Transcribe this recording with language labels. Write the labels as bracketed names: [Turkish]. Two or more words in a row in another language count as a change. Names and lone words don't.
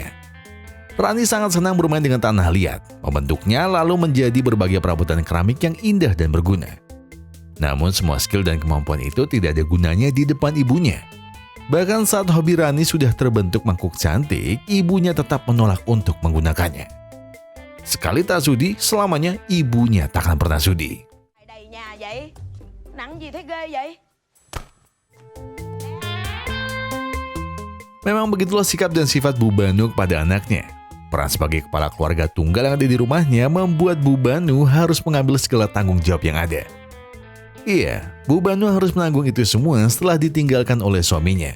[Indonesian] Rani sangat senang bermain dengan tanah liat, membentuknya lalu menjadi berbagai perabotan keramik yang indah dan berguna. Namun semua skill dan kemampuan itu tidak ada gunanya di depan ibunya. Bahkan saat hobi Rani sudah terbentuk mangkuk cantik, ibunya tetap menolak untuk menggunakannya. Sekali tak sudi, selamanya ibunya takkan pernah sudi. [Vietnamese] Đầy nhà vậy? Nặng gì thấy ghê vậy? [Indonesian] Memang begitulah sikap dan sifat Bu Banu kepada anaknya. Peran sebagai kepala keluarga tunggal yang ada di rumahnya membuat Bu Banu harus mengambil segala tanggung jawab yang ada. Iya, Bu Banu harus menanggung itu semua setelah ditinggalkan oleh suaminya.